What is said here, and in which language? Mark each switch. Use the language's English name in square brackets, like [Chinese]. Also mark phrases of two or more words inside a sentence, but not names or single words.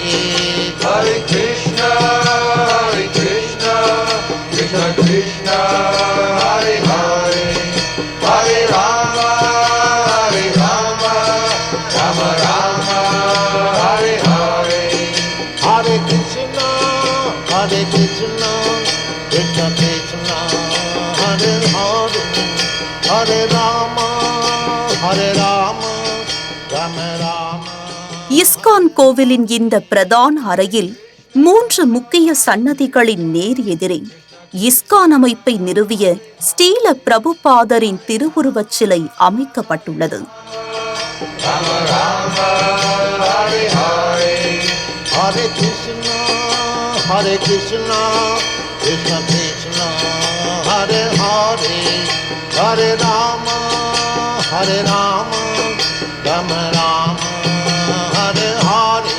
[Sanskrit] हरे कृष्ण हरे कृष्ण कृष्ण कृष्ण हरे हरे हरे राम हरे राम राम राम हरे हरे. हरे कृष्ण हरे कृष्ण कृष्ण कृष्ण हरे हरे हरे राम हरे राम राम राम. [Tamil] இஸ்கான் கோவிலின் இந்த பிரதான அறையில் 3 முக்கிய சன்னதிகளின் நேர் எதிரே இஸ்கான் அமைப்பை நிறுவிய ஸ்ரீல பிரபுபாதரின் திருவுருவச் சிலை அமைக்கப்பட்டுள்ளது. [Sanskrit] हरे कृष्ण हरे कृष्ण कृष्ण कृष्ण हरे हरे हरे राम हरे राम राम राम हरे हरे.